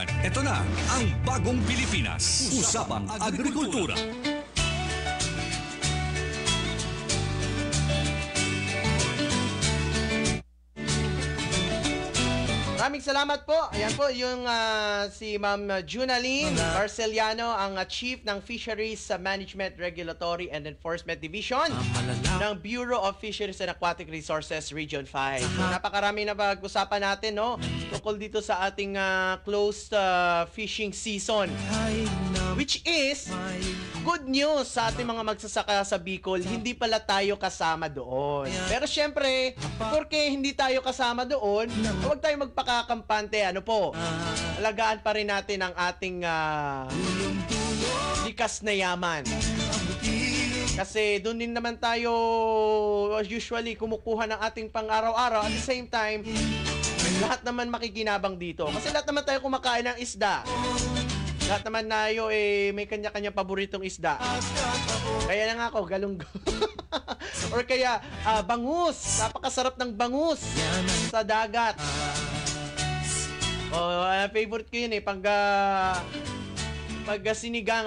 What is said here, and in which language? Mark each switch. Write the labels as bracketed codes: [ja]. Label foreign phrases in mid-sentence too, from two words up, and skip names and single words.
[tl] Ito na ang bagong Pilipinas. Usapang Agrikultura. Maraming salamat po. Ayan po yung si Ma'am Junaline Barceliano, ang Chief ng Fisheries Management Regulatory and Enforcement Division ng Bureau of Fisheries and Aquatic Resources Region 5. Napakarami na pag-usapan natin, no? Tungkol dito sa ating [en] closed fishing season. Which is good news [tl] sa ating mga magsasaka sa Bicol. Hindi pala tayo kasama doon. Pero syempre, porque hindi tayo kasama doon, huwag tayo magpakakampante. Ano po? Alagaan pa rin natin ang ating likas na yaman. Kasi doon din naman tayo usually kumukuha ng ating pang-araw-araw. [en] At the same time, [tl] lahat naman makikinabang dito. Kasi lahat naman tayo kumakain ng isda. Lahat naman tayo may kanya-kanya paboritong isda. Kaya na nga ako, galunggong. Or kaya, bangus. Napakasarap ng bangus sa dagat. Favorite ko yun pag sinigang.